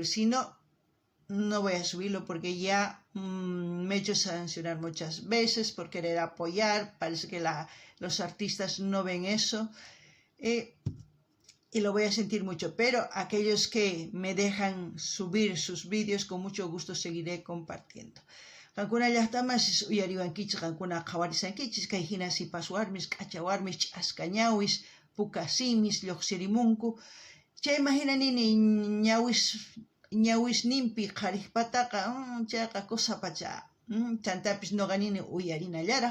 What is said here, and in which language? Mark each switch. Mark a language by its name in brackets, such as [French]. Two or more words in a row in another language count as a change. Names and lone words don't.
[Spanish] Si no, no voy a subirlo porque ya me he hecho sancionar muchas veces por querer apoyar. Parece que los artistas no ven eso y lo voy a sentir mucho. Pero aquellos que me dejan subir sus vídeos, con mucho gusto seguiré compartiendo. [Quechua] Kankuna llaqtamas uyariwankichis, kankuna qhawarisankichis, kay hina sipaswarmis, k'achawarmis, ch'askañawis, pukasimis, lluqsirimunku. Chayman hinanini ñawisninpi qhariqpataqa chayqa kusapacha chantapis noqanini uyarinallaraq.